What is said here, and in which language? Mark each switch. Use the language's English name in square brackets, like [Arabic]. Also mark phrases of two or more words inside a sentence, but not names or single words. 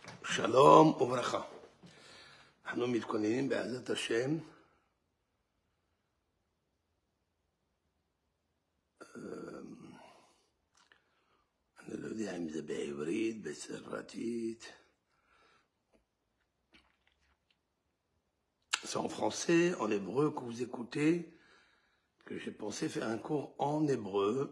[Hebrew] שלום וברכה. אנחנו מתכוננים בעזרת השם אני לא יודע אם זה בעברית, בצרפתית. [French] C'est en français, en hébreu que vous écoutez, que j'ai pensé faire un cours en hébreu.